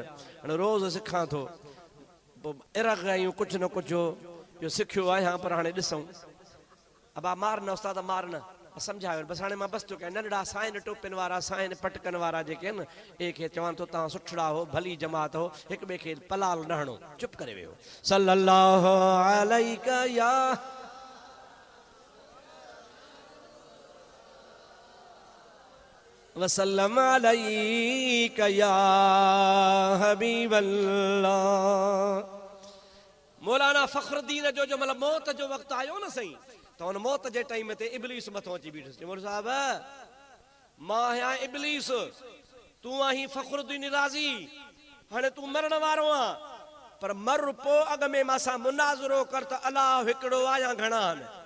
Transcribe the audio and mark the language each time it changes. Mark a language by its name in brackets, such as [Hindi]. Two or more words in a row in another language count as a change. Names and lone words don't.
[Sindhi] हाणे रोज़ सिखां थो, पोइ इरग आहियूं कुझु न कुझु जो सिखियो आहियां, पर हाणे ॾिसूं। अबा मार न उस्ताद मार न, सम्झायो बसि। हाणे मां बसि थो कयां नंढड़ा साइन टोपिन वारा साइन पटकन वारा जेके आहिनि ए खे चवां थो तव्हां सुठड़ा हो, भली जमात हो, हिक ॿिए खे पलाल न हणो, चुप करे वियो। [Arabic] صلى الله عليك يا وسلم عليك يا حبيب الله. [Sindhi] मौलाना फ़खरुद्दीन जो मतलब मौत जो वक़्तु आयो न सही, त हुन मौत जे टाइम ते इब्लीस मथो अची बीठुसि। मोल साहब मां आहियां इब्लीस, तूं आहीं फ़खरुद्दीन राज़ी, हाणे तूं मरण वारो आहे, पर मर पोइ अॻ में मां सां मुनाज़रो कर त अलाह हिकिड़ो आहे या घणा आहिनि?